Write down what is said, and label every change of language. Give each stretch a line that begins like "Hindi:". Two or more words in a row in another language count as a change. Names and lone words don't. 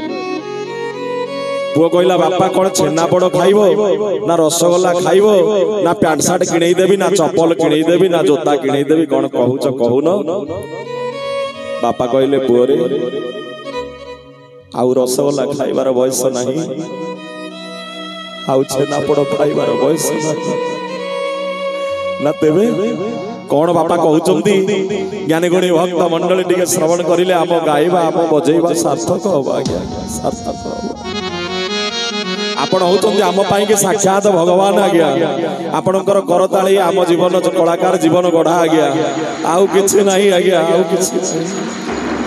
Odia: ପୁଅ କହିଲା ବାପା କଣ ଛେନାପୋଡ଼ ଖାଇବୁ ନା ରସଗୋଲା ଖାଇବୁ ନା
English: pant shirt
Odia: କିଣି ଦେବି ନା ଚପଲ କିଣି ଦେବି ନା ଯୋତା କିଣି ଦେବି କଣ କହୁଛ କହନ୍ତୁ ବାପା କହିଲେ ପୁଅ ରେ ଆଉ ରସଗୋଲା ଖାଇବାର ବୟସ ନାହିଁ ଆଉ ଛେନାପୋଡ଼ ଖାଇବାର ବୟସ ନାହିଁ ନା ତେବେ କଣ ବାପା କହୁଛନ୍ତି ଜ୍ଞାନୀ ଗୁଣୀ ଭକ୍ତ ମଣ୍ଡଳୀ ଟିକେ ଶ୍ରବଣ କରିଲେ ଆମ ଗାଇବା ଆମ ବଜାଇବା ସାର୍ଥକ ହେବ ଆଜ୍ଞା ସାର୍ଥକ ହେବ ଆପଣ ହେଉଛନ୍ତି ଆମ ପାଇଁ କି ସାକ୍ଷାତ ଭଗବାନ ଆଜ୍ଞା ଆପଣଙ୍କର କରତାଳି ଆମ ଜୀବନ କଳାକାର ଜୀବନ ଗଢ଼ା ଆଜ୍ଞା ଆଉ କିଛି ନାହିଁ ଆଜ୍ଞା ଆଉ କିଛି